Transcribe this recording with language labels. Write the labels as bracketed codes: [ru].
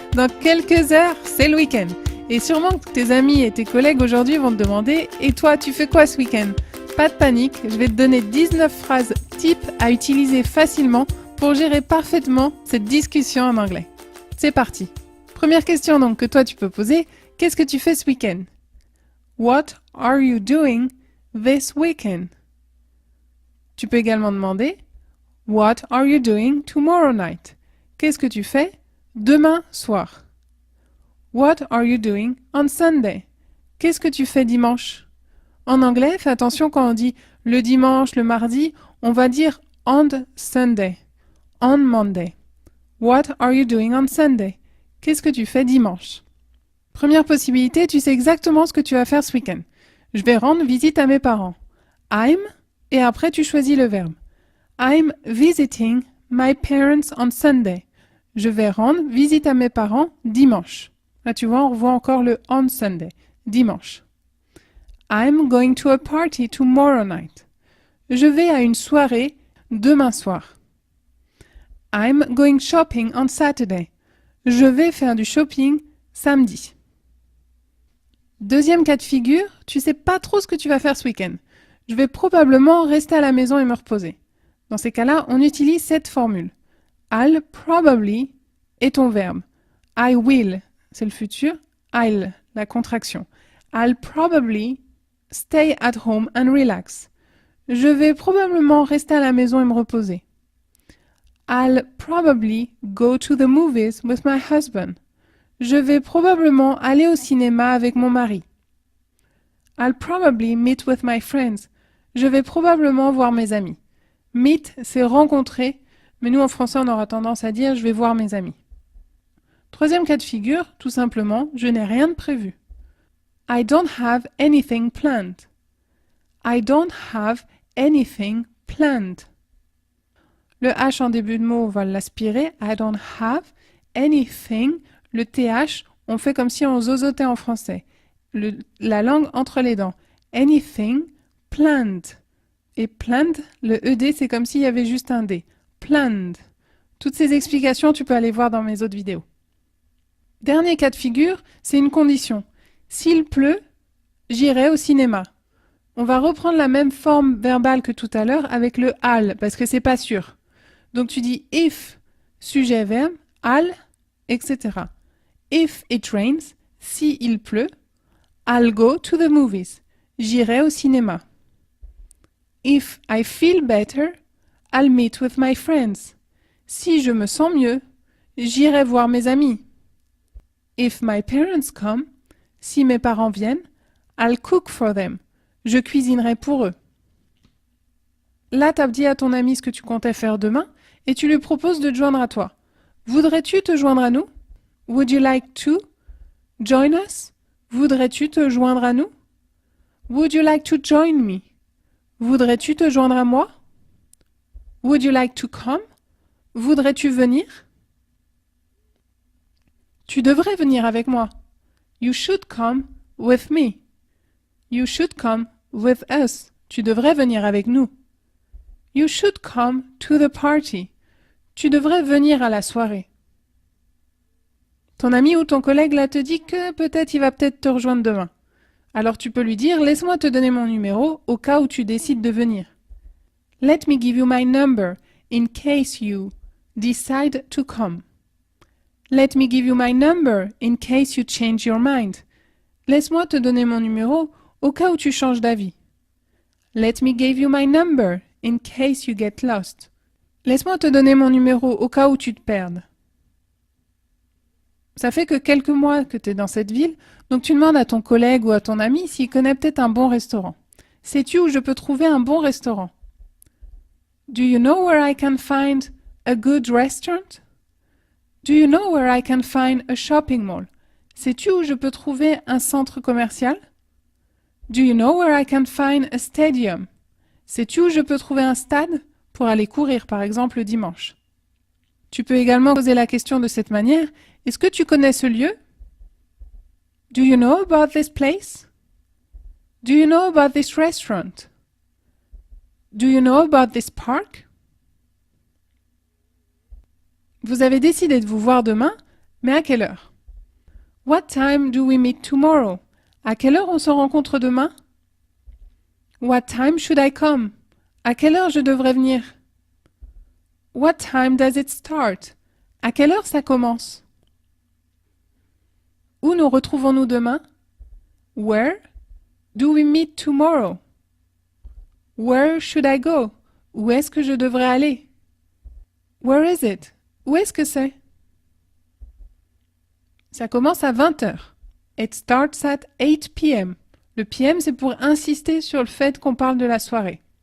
[fr] Dans quelques heures, c'est le week-end. Et sûrement que tes amis et tes collègues aujourd'hui vont te demander « Et toi, tu fais quoi ce week-end ?» Pas de panique, je vais te donner 19 phrases types à utiliser facilement pour gérer parfaitement cette discussion en anglais. C'est parti. Première question donc que toi tu peux poser, qu'est-ce que tu fais ce week-end? [en] What are you doing this weekend? [fr] Tu peux également demander [en] What are you doing tomorrow night? [fr] Qu'est-ce que tu fais demain soir? [en] What are you doing on Sunday? [fr] Qu'est-ce que tu fais dimanche? En anglais, fais attention quand on dit le dimanche, le mardi, on va dire [en] on Sunday, on Monday. What are you doing on Sunday? [fr] Qu'est-ce que tu fais dimanche? Première possibilité, tu sais exactement ce que tu vas faire ce week-end. Je vais rendre visite à mes parents. I'm, et après tu choisis le verbe. [en] I'm visiting my parents on Sunday. [fr] Je vais rendre visite à mes parents dimanche. Là, tu vois, on revoit encore le on Sunday, dimanche. [en] I'm going to a party tomorrow night. [fr] Je vais à une soirée demain soir. [en] I'm going shopping on Saturday. [fr] Je vais faire du shopping samedi. Deuxième cas de figure, tu sais pas trop ce que tu vas faire ce week-end. Je vais probablement rester à la maison et me reposer. Dans ces cas-là, on utilise cette formule. I'll probably est ton verbe. I will, c'est le futur. I'll, la contraction. [en] I'll probably stay at home and relax. [fr] Je vais probablement rester à la maison et me reposer. [en] I'll probably go to the movies with my husband. [fr] Je vais probablement aller au cinéma avec mon mari. [en] I'll probably meet with my friends. [fr] Je vais probablement voir mes amis. Meet, c'est rencontrer, mais nous en français on aura tendance à dire je vais voir mes amis. Troisième cas de figure, tout simplement, je n'ai rien de prévu. [en] I don't have anything planned. I don't have anything planned. [fr] Le H en début de mot, on va l'aspirer. [en] I don't have anything. [fr] Le TH, on fait comme si on zozotait en français. La langue entre les dents. Anything planned. Et planned, le ED, c'est comme s'il y avait juste un D. Planned. Toutes ces explications, tu peux aller voir dans mes autres vidéos. Dernier cas de figure, c'est une condition. S'il pleut, j'irai au cinéma. On va reprendre la même forme verbale que tout à l'heure avec le I'll, parce que c'est pas sûr. Donc tu dis if, sujet, verbe, I'll, etc. [en] If it rains, [fr] si il pleut, [en] I'll go to the movies. [fr] J'irai au cinéma. [en] If I feel better, I'll meet with my friends. [fr] Si je me sens mieux, j'irai voir mes amis. [en] If my parents come, [fr] si mes parents viennent, [en] I'll cook for them. [fr] Je cuisinerai pour eux. Là, tu as dit à ton ami ce que tu comptais faire demain et tu lui proposes de te joindre à toi. Voudrais-tu te joindre à nous? [en] Would you like to join us? [fr] Voudrais-tu te joindre à nous? [en] Would you like to join me? [fr] Voudrais-tu te joindre à moi? [en] Would you like to come? [fr] Voudrais-tu venir? Tu devrais venir avec moi. [en] You should come with me. You should come with us. [fr] Tu devrais venir avec nous. [en] You should come to the party. [fr] Tu devrais venir à la soirée. Ton ami ou ton collègue là te dit que peut-être il va peut-être te rejoindre demain. Alors tu peux lui dire « Laisse-moi te donner mon numéro au cas où tu décides de venir. » [en] Let me give you my number in case you decide to come. Let me give you my number in case you change your mind. [fr] Laisse-moi te donner mon numéro au cas où tu changes d'avis. [en] Let me give you my number in case you get lost. [fr] Laisse-moi te donner mon numéro au cas où tu te perdes. Ça fait que quelques mois que tu es dans cette ville, donc tu demandes à ton collègue ou à ton ami s'il connaît peut-être un bon restaurant. Sais-tu où je peux trouver un bon restaurant? [en] Do you know where I can find a good restaurant? Do you know where I can find a shopping mall? [fr] Sais-tu où je peux trouver un centre commercial? [en] Do you know where I can find a stadium? [fr] Sais-tu où je peux trouver un stade pour aller courir, par exemple, le dimanche? Tu peux également poser la question de cette manière. Est-ce que tu connais ce lieu? [en] Do you know about this place? Do you know about this restaurant? Do you know about this park? [fr] Vous avez décidé de vous voir demain, mais à quelle heure? [en] What time do we meet tomorrow? [fr] À quelle heure on se rencontre demain? [en] What time should I come? [fr] À quelle heure je devrais venir? [en] What time does it start? [fr] À quelle heure ça commence? Où nous retrouvons-nous demain? [en] Where do we meet tomorrow? Where should I go? [fr] Où est-ce que je devrais aller? [en] Where is it? [fr] Où est-ce que c'est? Ça commence à 20 heures. [en] It starts at 8 p.m. [fr] Le PM, c'est pour insister sur le fait qu'on parle de la soirée.